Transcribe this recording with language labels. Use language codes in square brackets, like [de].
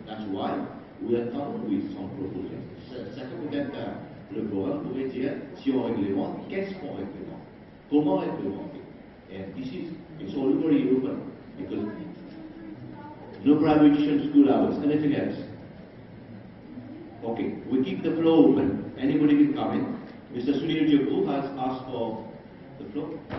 [en] That's why we are coming with some proposals. [fr] Ça peut-être le forum pourrait dire, si on réglemente, qu'est-ce qu'on réglemente? Comment réglementer? [en] And this is, it's all very open, because no private tuition school hours, anything else? Okay, we keep the floor open. Anybody can come in. Mr. Sunil Joku has asked for the floor.